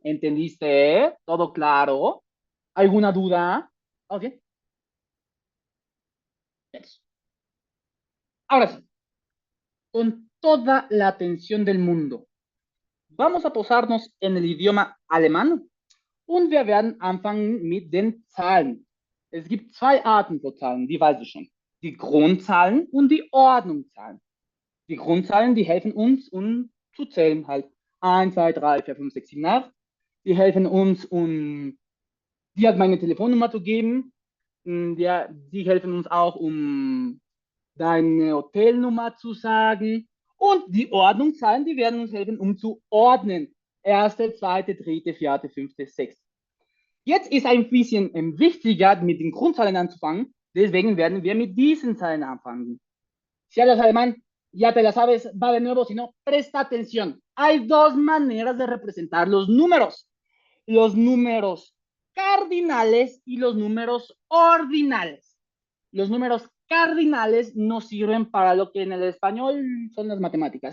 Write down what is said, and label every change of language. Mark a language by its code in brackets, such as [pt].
[es] ¿Entendiste? ¿Todo claro? ¿Alguna duda? Ok. Eso. Ahora sí, con toda la atención del mundo, vamos a posarnos en el idioma alemán. [de] Und wir werden anfangen mit den Zahlen. Es gibt 2 Arten von Zahlen, die weiß ich schon. Die Grundzahlen und die Ordnungszahlen. Die Grundzahlen, die helfen uns, um zu zählen halt. 1, 2, 3, 4, 5, 6, 7, 8. Die helfen uns, um die hat meine Telefonnummer zu geben. Die helfen uns auch, um deine Hotelnummer zu sagen. Und die Ordnungszahlen, die werden uns helfen, um zu ordnen. Erste, zweite, dritte, vierte, fünfte, sechste. Jetzt ist ein bisschen wichtiger, mit den Grundzahlen anzufangen. Deswegen werden wir mit diesen Zahlen anfangen. [es] Si hablas alemán, ya te la sabes, va de nuevo, si no, presta atención. Hay 2 maneras de representar los números. Los números cardinales y los números ordinales. Los números cardinales nos sirven para lo que en el español son las matemáticas.